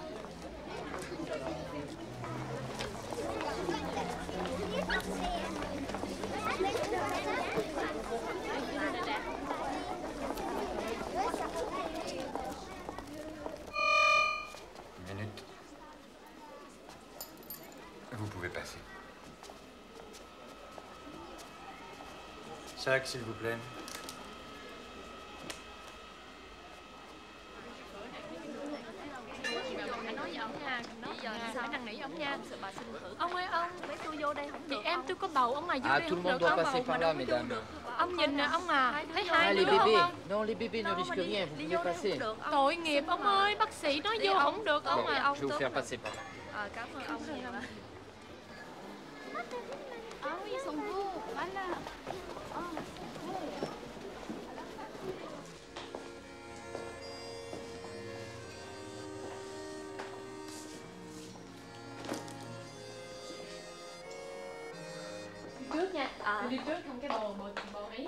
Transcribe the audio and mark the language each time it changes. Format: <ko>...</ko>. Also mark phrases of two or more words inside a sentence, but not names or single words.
<fr>Une minute. Vous pouvez passer. Sac, s'il vous plaît.</fr> <vi>Ông ơi ông, mấy tôi vô đây không được. Chị em tôi có bầu ông à, vô</vi> <fr>Ah,</fr> <vi>đây</vi> <fr>tout le</fr> <vi>không</vi> <fr>monde</fr> <vi>được.</vi> <fr>doit</fr> <vi>Ông</vi> <fr>passer</fr> <vi>bầu par mà là, đâu có vô</vi> <fr>mesdames.</fr> <vi>được. Ông nhìn nè ông à, thấy</vi> <fr>Ah,</fr> <vi>hai</vi> <fr>les</fr> <vi>đứa không</vi> <fr>bébés.</fr> <vi>ông?</vi> <fr>Non, les bébés ne risquent rien, vous pouvez passer.</fr> <vi>Tội nghiệp ông ơi, bác sĩ nói vô không được ông</vi> <fr>Bon,</fr> <vi>à.</vi> <fr>je vais vous faire passer par là.</fr> <vi>Cảm ơn ông nhiều lắm.</vi> <fr>Ah oui, ils sont beaux, voilà.</fr> <vi>Trước nha, đi trước không cái bồ ấy</vi>